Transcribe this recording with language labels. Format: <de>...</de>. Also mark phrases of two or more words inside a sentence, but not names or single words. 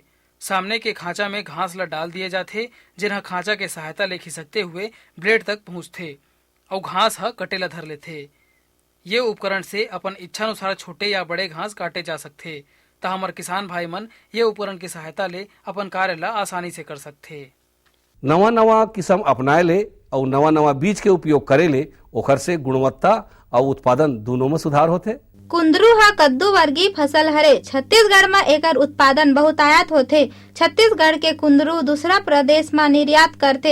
<hne>सामने के खांचा में घास ला डाल दिए जाथे, जिन्हा खांचा के सहायता ले खिसकते हुए ब्लेड तक पहुँचथे और घास है कटे ला धर लेथे। ये उपकरण से अपन इच्छा अनुसार छोटे या बड़े घास काटे जा सकते। तो हमारे किसान भाई मन ये उपकरण की सहायता ले अपन कार्य ला आसानी से कर सकते। नवा नवा किस्म अपनाए ले और नवा नवा बीज के उपयोग करे ले ओखर से गुणवत्ता और उत्पादन दोनों में सुधार होथे। कुंदरू हा कद्दू वर्गीय फसल हरे। छत्तीसगढ़ में एकर उत्पादन बहुतायत होथे। छत्तीसगढ़ के कुंदरू दूसरा प्रदेश में निर्यात करथे।</hne>